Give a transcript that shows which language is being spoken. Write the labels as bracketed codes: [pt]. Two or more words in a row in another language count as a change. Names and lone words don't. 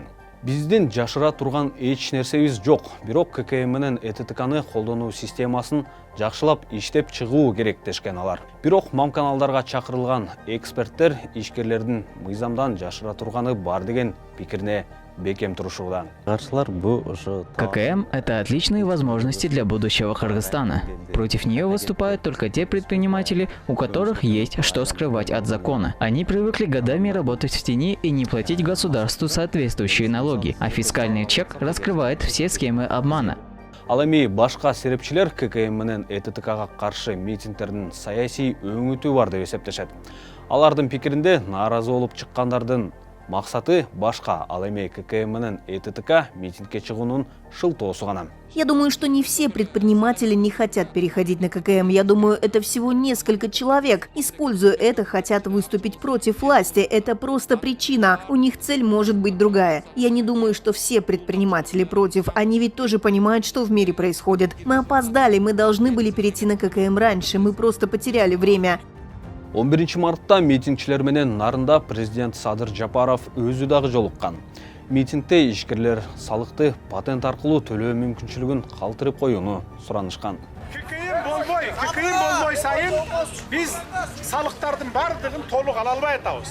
[ky] Биздин жашыра турган эч нерсебиз жок, бирок ККМ менен ЭТТКны колдонуу системасын жакшылап иштеп чыгуу керек дешкен алар. Бирок мамканалдарга чакырылган эксперттер ишкерлердин мыйзамдан жашыра турганы бар деген пикирине бекем турушууда. ККМ – [ru] это отличные возможности для будущего Кыргызстана. Против нее выступают только те предприниматели, у которых есть что скрывать от закона. Они привыкли годами работать в тени и не платить государству соответствующие налоги, а фискальный чек раскрывает все схемы обмана. [ky] Ал эми башка серепчилер ККМ менен ЭТТКга каршы митингдердин саясий өңүтү бар деп эсептешет. Алардын пикиринде нааразы болуп чыккандардын максаты башка, ал эми ККМ менен ЭТТК митингге чыгуунун шылтоосу гана. [ru] Я думаю, что не все предприниматели не хотят переходить на ККМ. Я думаю, это всего несколько человек. Используя это, хотят выступить против власти. Это просто причина. У них цель может быть другая. Я не думаю, что все предприниматели против. Они ведь тоже понимают, что в мире происходит. Мы опоздали, мы должны были перейти на ККМ раньше. Мы просто потеряли время. [ky] 11 мартта митингчилер менен Нарында президент Садыр Жапаров өзү дагы жолуккан. Митингде ишкерлер салыкты патент аркылуу төлөө мүмкүнчүлүгүн калтырып коюуну суранышкан. ККМ болбой сайын биз салыктардын бардыгын толук ала албай атабыз.